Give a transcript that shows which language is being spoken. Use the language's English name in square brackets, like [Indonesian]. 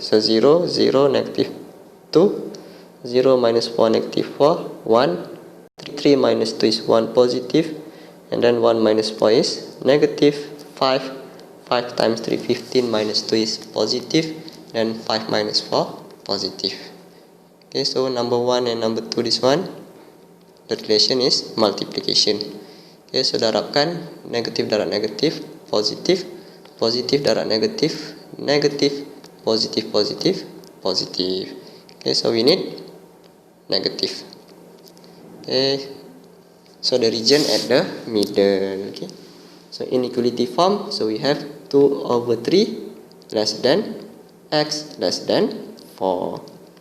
[English] So 0, 0, negative 2, 0 minus 4, negative 4, 1, 3 minus 2 is 1 positive, and then 1 minus 4 is negative 5. 5 times 3, 15, minus 2 is positive, then 5 minus 4 positive. Okay, so number 1 and number 2, this one, the relation is multiplication. Okay, so [Malay] darabkan negatif darab negatif, positif, positif darab negatif, negatif, positif, positif, positif. [English] Okay, so we need negative. Okay, so the region at the middle. Okay, so inequality form, so we have 2 over 3 less than x less than 4.